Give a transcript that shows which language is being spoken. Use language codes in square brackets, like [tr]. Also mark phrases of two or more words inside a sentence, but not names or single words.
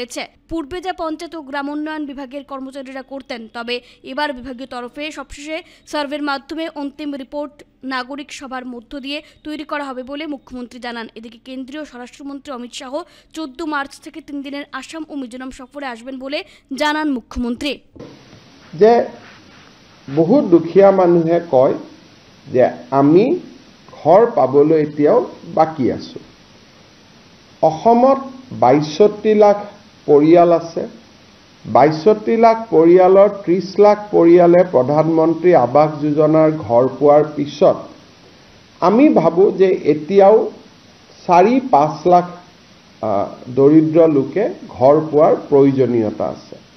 [bn] পূর্বে যা পঞ্চায়েত ও গ্রামোন্নয়ন বিভাগের কর্মচারীরা করতেন, তবে এবার বিভাগীয় তরফে সবশেষে সার্ভের মাধ্যমে অন্তিম রিপোর্ট নাগরিক সভার মধ্য দিয়ে তৈরি করা হবে বলে মুখ্যমন্ত্রী জানান। এদিকে কেন্দ্রীয় স্বরাষ্ট্রমন্ত্রী অমিত শাহ 14 মার্চ থেকে 3 দিনের আসাম ও মিজোরাম সফরে আসবেন বলে জানান মুখ্যমন্ত্রী। [as] যে বহুত দুখীয়া মানুহে কয় যে আমি ঘৰ পাবলৈ এতিয়াও বাকী আছো। অসমত 62 লাখ পৰিয়াল আছে। 62 লাখ পৰিয়ালৰ 30 লাখ পৰিয়ালে প্ৰধানমন্ত্ৰী আৱাস যোজনাৰ ঘৰ পোৱাৰ পিছত আমি ভাবো যে এতিয়াও 4-5 লাখ দৰিদ্ৰ লোকে ঘৰ পোৱাৰ প্ৰয়োজনীয়তা আছে।